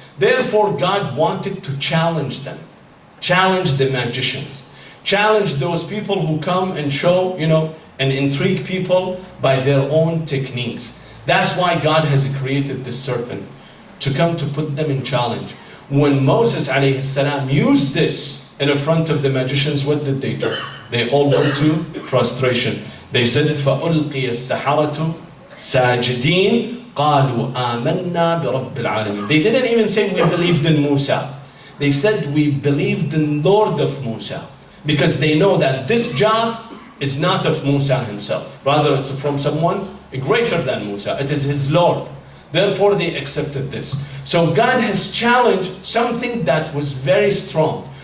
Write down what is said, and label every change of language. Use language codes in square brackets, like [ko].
[en] Therefore, God wanted to challenge them, challenge the magicians, challenge those people who come and show, and intrigue people by their own techniques. That's why God has created this serpent, to come to put them in challenge. When Moses alayhi salam used this in front of the magicians, what did they do? They all went to prostration. They said, [ar] فَأُلْقِيَ السَّحَرَةُ سَاجِدِينَ قَالُوا آمَنَّا بِرَبِّ الْعَالَمِينَ. [en] They didn't even say we believed in Musa. They said we believed in Lord of Musa. Because they know that this job is not of Musa himself. Rather, it's from someone greater than Musa. It is his Lord. Therefore, they accepted this. So God has challenged something that was very strong.